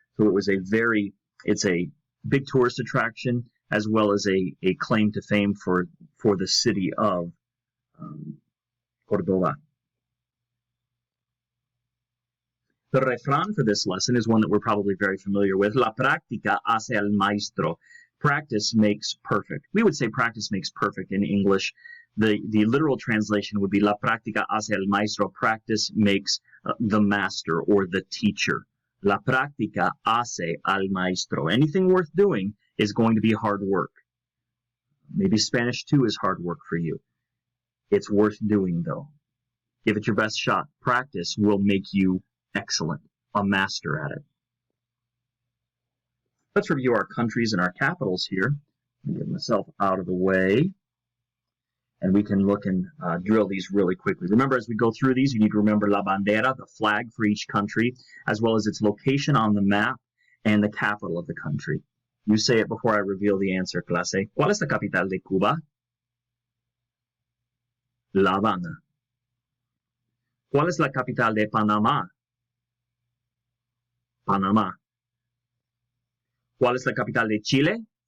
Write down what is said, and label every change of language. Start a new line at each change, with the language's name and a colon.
English: So it's a big tourist attraction as well as a claim to fame for the city of Córdoba. The refrán for this lesson is one that we're probably very familiar with.
Spanish: La práctica hace al maestro.
English: Practice makes perfect. We would say practice makes perfect in English. The literal translation would be
Spanish: La práctica hace al maestro.
English: Practice makes the master or the teacher.
Spanish: La práctica hace al maestro.
English: Anything worth doing is going to be hard work. Maybe Spanish too is hard work for you. It's worth doing though. Give it your best shot. Practice will make you excellent, a master at it. Let's review our countries and our capitals here. Let me get myself out of the way. And we can look and drill these really quickly. Remember, as we go through these, you need to remember la bandera, the flag for each country, as well as its location on the map and the capital of the country. You say it before I reveal the answer, clase.
Spanish: ¿Cuál es la capital de Cuba? La Habana. ¿Cuál es la capital de Panamá? Panamá. ¿Cuál es la capital de Chile?